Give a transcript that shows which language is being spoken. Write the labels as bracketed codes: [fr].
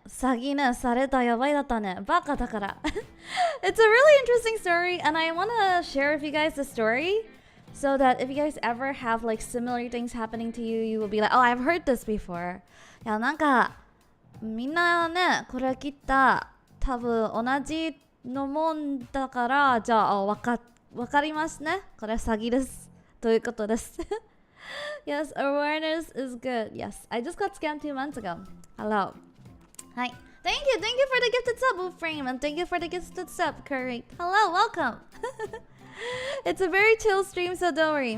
[ja] 詐欺ね、されたやばいだったね。バカだから。 [en] It's a really interesting story, and I want to share with you guys the story so that if you guys ever have like similar things happening to you, you will be like, oh, I've heard this before. [ja] いや、なんか、みんなね、これ聞いた多分同じのもんだから、じゃあ、わかりますね。これ詐欺です。ということです。 [en] Yes, awareness is good. Yes, I just got scammed 2 months ago. Hello. Hi. Thank you for the gifted sub, Wolframe, and thank you for the gifted sub, Curry. Hello, welcome. It's a very chill stream, so don't worry.